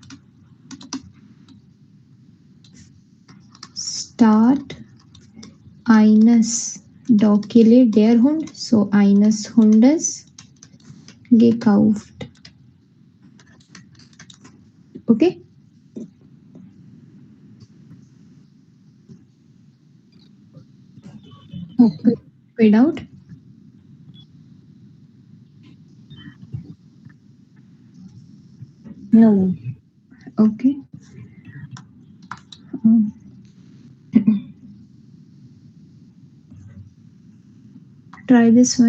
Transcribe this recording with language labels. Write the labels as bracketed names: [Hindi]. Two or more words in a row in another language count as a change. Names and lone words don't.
[German] start eines Dog [Hindi] के लिए [German] der Hund, so eines Hundes gekauft. Okay? ओके। [Hindi] कोई डाउट? [English] नो। Okay. Try this one.